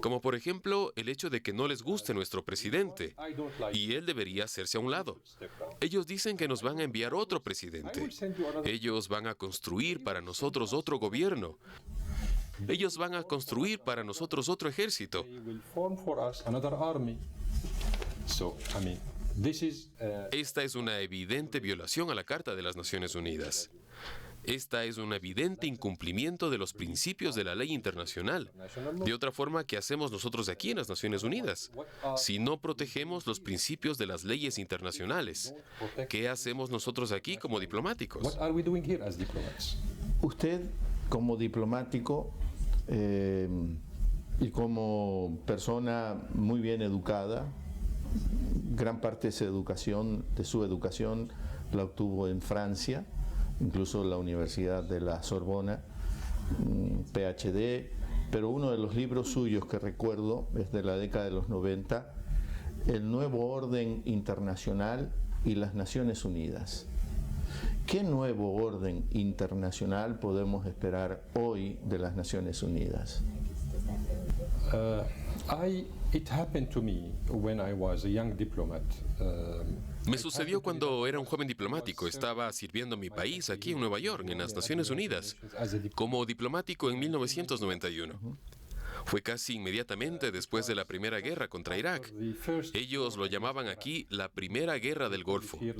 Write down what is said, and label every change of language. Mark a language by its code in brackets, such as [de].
[es] Como por ejemplo el hecho de que no les guste nuestro presidente [en] I don't like [es] y él debería hacerse a un lado. [en] step down. [es] Ellos dicen que nos van a enviar otro presidente. Ellos van a construir para nosotros otro gobierno. Ellos van a construir para nosotros otro ejército. [en] They will form for us another army. So, I mean, this is [es] Esta es una evidente violación a la Carta de las Naciones Unidas. Esta es un evidente incumplimiento de los principios de la ley internacional. De otra forma, ¿qué hacemos nosotros aquí en las Naciones Unidas? Si no protegemos los principios de las leyes internacionales, ¿qué hacemos nosotros aquí como diplomáticos? [en] what are we doing here as diplomats? [es] Usted, como diplomático y como persona muy bien educada, gran parte de su educación la obtuvo en Francia, incluso la Universidad de la Sorbona, PhD, pero uno de los libros suyos que recuerdo es de la década de los 90, El Nuevo Orden Internacional y las Naciones Unidas. ¿Qué nuevo orden internacional podemos esperar hoy de las Naciones Unidas? [en] It happened to me when I was a young diplomat. [es] Me sucedió cuando era un joven diplomático. Estaba sirviendo a mi país aquí en Nueva York, en las Naciones Unidas, como diplomático en 1991. Fue casi inmediatamente después de la Primera Guerra contra Irak. Ellos lo llamaban aquí la Primera Guerra del Golfo.